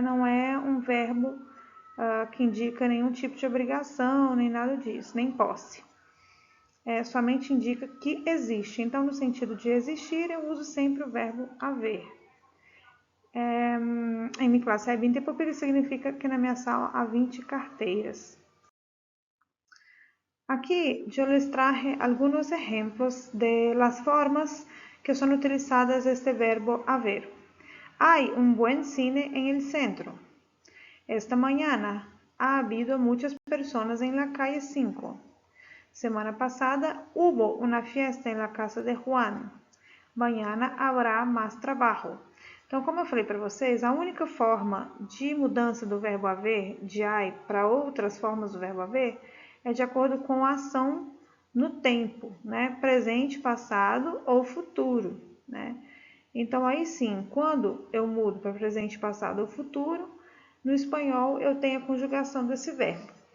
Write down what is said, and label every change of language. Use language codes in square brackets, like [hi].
[pt] Não é um verbo que indica nenhum tipo de obrigação, nem nada disso, nem posse. Somente indica que existe. Então, no sentido de existir, eu uso sempre o verbo haver. Em minha classe há 20 pupitres significa que na minha sala há 20 carteiras. [es] Aquí yo les traje algunos ejemplos de las formas que son utilizadas este verbo haber. Hay un buen cine en el centro. Esta mañana ha habido muchas personas en la calle 5. Semana pasada hubo una fiesta en la casa de Juan. Mañana habrá más trabajo. [pt] Então, como eu falei para vocês, a única forma de mudança do verbo haver, de I, para outras formas do verbo haver, é de acordo com a ação no tempo, né? Presente, passado ou futuro, né? Então, aí sim, quando eu mudo para presente, passado ou futuro, no espanhol eu tenho a conjugação desse verbo.